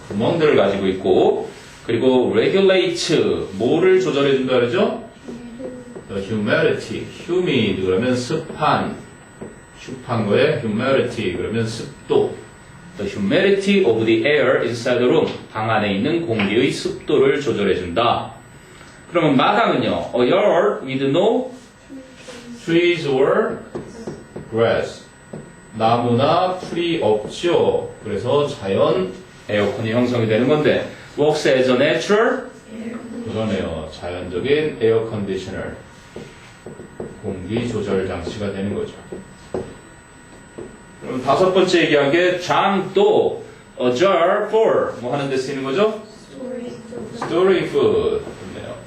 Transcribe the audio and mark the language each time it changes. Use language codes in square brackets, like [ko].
[ko] 구멍들을 가지고 있고 그리고 regulate. 뭐를 조절해준다 그러죠? [en] the humidity. [ko] humid 그러면 습한 거에 humidity 그러면 습도. [en] The humidity of the air inside the room. [ko] 방 안에 있는 공기의 습도를 조절해준다. 그러면 마당은요. [en] A yard with no trees or grass. [ko] 나무나 풀이 없죠. 그래서 자연 에어컨이 형성이 되는 건데 [en] works as a natural [ko] 그러네요. 자연적인 에어 컨디셔너. 공기 조절 장치가 되는 거죠. 그럼 다섯 번째 얘기한 게 장도 [en] a jar for [ko] 뭐 하는 데 쓰이는 거죠? [en] storing food. [ko] 좋네요.